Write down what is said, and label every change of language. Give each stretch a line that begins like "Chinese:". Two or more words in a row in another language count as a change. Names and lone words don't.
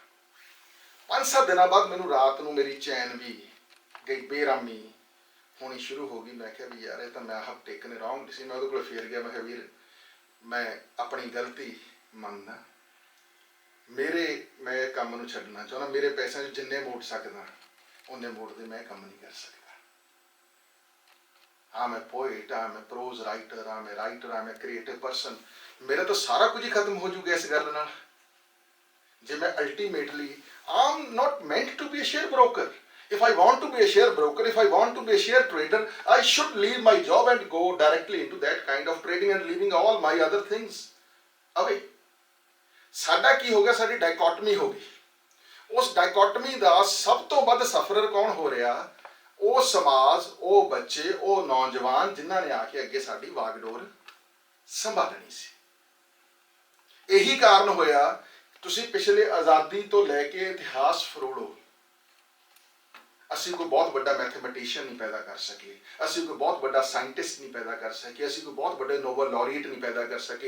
Punjabi: 5-7 ਦਿਨਾਂ ਬਾਅਦ ਮੈਨੂੰ ਰਾਤ ਨੂੰ ਮੇਰੀ ਚੈਨ ਵੀ ਗਈ, ਬੇਰਾਮੀ ਹੋਣੀ ਸ਼ੁਰੂ ਹੋ ਗਈ। ਮੈਂ ਕਿਹਾ ਵੀ ਯਾਰ ਇਹ ਤਾਂ ਮੈਂ ਆਹ
English: taken wrong
Punjabi: ਸੀ। ਮੈਂ ਉਹਦੇ ਕੋਲ ਫੇਰ ਗਿਆ। ਮੈਂ ਕਿਹਾ ਵੀਰ, ਮੈਂ ਆਪਣੀ ਗਲਤੀ ਮੰਨਦਾ, ਮੈਂ ਇਹ ਕੰਮ ਨੂੰ ਛੱਡਣਾ ਚਾਹੁੰਦਾ। ਮੇਰੇ ਪੈਸਿਆਂ 'ਚ ਜਿੰਨੇ ਮੋੜ ਸਕਦਾ ਉਹਨੇ ਮੋੜਦੇ, ਮੈਂ ਕੰਮ ਨਹੀਂ ਕਰ ਸਕਦਾ।
English: I'm a poet, I'm a prose writer, I'm a creative person।
Punjabi: ਮੇਰਾ ਤਾਂ ਸਾਰਾ ਕੁਝ ਹੀ ਖਤਮ ਹੋ ਜੂਗਾ ਇਸ ਗੱਲ ਨਾਲ। ਜੇ ਮੈਂ
English: ultimately, I'm not meant to be a share broker. If I want to be a share broker, if I want to be a share trader, I should leave my job and go directly into that kind of trading and leaving all my other things away।
Punjabi: ਸਾਡਾ ਕੀ ਹੋ ਗਿਆ? ਸਾਡੀ ਡਾਇਕੋਟਮੀ ਹੋ ਗਈ। ਉਸ ਡਾਇਕੋਟਮੀ ਦਾ ਸਭ ਤੋਂ ਵੱਧ ਸਫਰਰ ਕੌਣ ਹੋ ਰਿਹਾ? ਉਹ ਸਮਾਜ, ਉਹ ਬੱਚੇ, ਉਹ ਨੌਜਵਾਨ ਜਿਨ੍ਹਾਂ ਨੇ ਆ ਕੇ ਅੱਗੇ ਸਾਡੀ ਵਾਗਡੋਰ ਸੰਭਾਲਣੀ ਸੀ। ਇਹੀ ਕਾਰਨ ਹੋਇਆ, ਤੁਸੀਂ ਪਿਛਲੇ ਆਜ਼ਾਦੀ ਤੋਂ ਲੈ ਕੇ ਇਤਿਹਾਸ ਫਰੋਲੋ, ਅਸੀਂ ਕੋਈ ਬਹੁਤ ਵੱਡਾ ਮੈਥਮੈਟੀਸ਼ੀਅਨ ਨਹੀਂ ਪੈਦਾ ਕਰ ਸਕੇ, ਅਸੀਂ ਕੋਈ ਬਹੁਤ ਵੱਡਾ ਸਾਇੰਟਿਸਟ ਨਹੀਂ ਪੈਦਾ ਕਰ ਸਕੇ, ਅਸੀਂ ਕੋਈ ਬਹੁਤ ਵੱਡੇ
English: Nobel laureate
Punjabi: ਨਹੀਂ ਪੈਦਾ ਕਰ ਸਕੇ।